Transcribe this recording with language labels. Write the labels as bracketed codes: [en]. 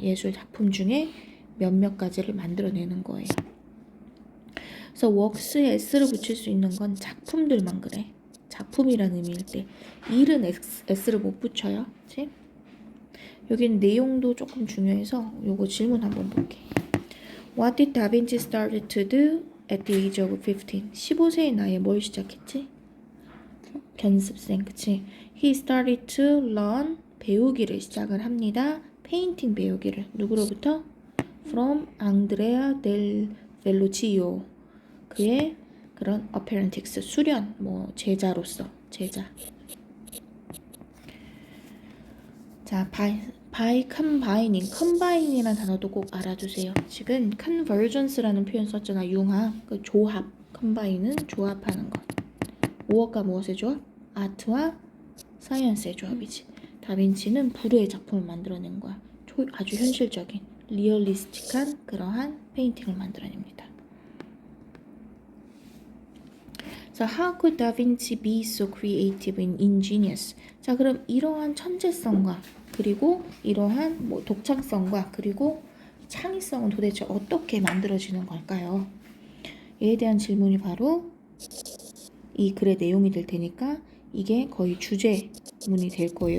[ko] 예술 작품 중에 몇몇 가지를 만들어내는 거예요. 그래서 works에 s를 붙일 수 있는 건 작품들만 그래. 작품이라는 의미일 때 일은 s를 못 붙여요. 그치? 여기는 내용도 조금 중요해서 요거 질문 한번 볼게. [en] What did Da Vinci started to do at the age of 15? [ko] 15세의 나이에 뭘 시작했지? 견습생, 그치? [en] He started to learn [ko] 배우기를 시작을 합니다. 페인팅 배우기를 누구로부터? [en] From Andrea del Verrocchio. [ko] 그의 그런 apprentice 수련 뭐 제자로서 제자. 자, by combining, combine이라는 단어도 꼭 알아두세요. 지금 convergence라는 표현 썼잖아. 융합, 그 조합. combine은 조합하는 것. 무엇과 무엇의 조합? 아트와 사이언스의 조합이지. 다빈치는 불후의 작품을 만들어낸 거야. 아주 현실적인, 리얼리스틱한 그러한 페인팅을 만들어냅니다. [en] So how could Da Vinci be so creative and ingenious? [ko] 자, 그럼 이러한 천재성과 그리고 이러한 뭐 독창성과 그리고 창의성은 도대체 어떻게 만들어지는 걸까요? 이에 대한 질문이 바로 이 글의 내용이 될 테니까 이게 거의 주제문이 될 거예요.